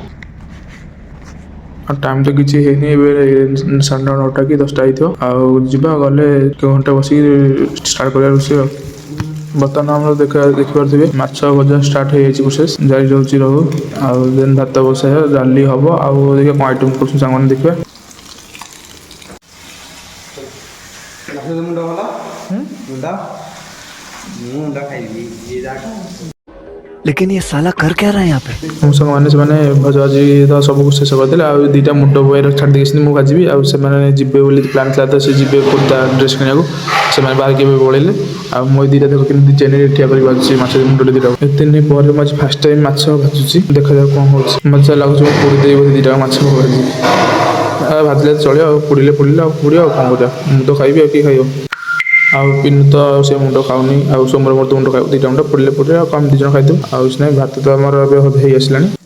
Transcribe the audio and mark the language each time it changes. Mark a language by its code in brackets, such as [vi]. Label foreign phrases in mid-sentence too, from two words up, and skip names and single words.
[or] ଆଉ ଟାଇମ୍ ତ କିଛି ହେଇନି ଏବେ 9:30 କି 10ଟା ହେଇଥିବ ଆଉ ଯିବା ଗଲେ ଘଣ୍ଟା ବସିକି ଷ୍ଟାର୍ଟ କରିବା ରୋଷେଇ ଆଉ ବର୍ତ୍ତମାନ ଆମର ଦେଖିପାରୁଥିବେ ମାଛ ଭଜା ଷ୍ଟାର୍ଟ ହେଇଯାଇଛି ପ୍ରୋସେସ୍ ଜାରି ଯାଉଛି ରହୁ ଆଉ ଦେନ୍ ଭାତ ବସାଇବା ଡାଲି ହେବ ଆଉ ଦେଖିବା କ'ଣ ଆଇଟମ୍ କରୁଛୁ ସାଙ୍ଗମାନେ ଦେଖିବା [hi] लेकिन ये साला कर क्या रहा है यहाँ पे [or] ମୋ ସାଙ୍ଗମାନେ ସେମାନେ ଭଜା ଭାଜି ତ ସବୁକୁ ଶେଷ କରିଦେଲେ ଆଉ 2ଟା ମୁଣ୍ଡ ବଏର ଛାଡ଼ି ଦେଇଛନ୍ତି ମୁଁ ଭାଜିବି ଆଉ ସେମାନେ ଯିବେ ବୋଲି ପ୍ଲାନ୍ ଥିଲା ତ ସେ ଯିବେ କୁର୍ତ୍ତା ଡ୍ରେସ୍ କିଣିବାକୁ ସେମାନେ ବାହାରିକି ଏବେ ପଳେଇଲେ ଆଉ ମୁଁ 2ଟା ଦେଖ କେମିତି ଚେନିରେ ଠିଆ କରି ଭାଜୁଛି ମାଛ ମୁଣ୍ଡରେ 2ଟା ଏତେ ଦିନ ପରେ ମୁଁ ଆଜି ଫାର୍ଷ୍ଟ ଟାଇମ୍ ମାଛ ଭାଜୁଛି ଦେଖାଯାଉ କ'ଣ ହେଉଛି ମଜା ଲାଗୁଛି ମୁଁ ପୋଡ଼ି ଦେବି ବୋଧେ 2ଟା ମାଛ ଭାଜିଲେ ଚଳିବ ଆଉ ପୋଡ଼ିଲେ ଆଉ ପୋଡ଼ିବ ଆଉ କ'ଣ କରିବା ମୁଁ ତ ଖାଇବି ଆଉ କିଏ ଖାଇବ ଆଉ ପିନୁ ତ ସେ ମୁଣ୍ଡ ଖାଉନି ଆଉ ସୋମବାର ମୋର ତ ମୁଣ୍ଡ ଖାଇବ 2ଟା ମୁଣ୍ଡ ପୋଡ଼ିଲେ ଆଉ ଆମେ 2 ଜଣ ଖାଇଦେବୁ ଆଉ କିଛି ନାହିଁ ଭାତ ତ ଆମର ଏବେ ହେଇ ଆସିଲାଣି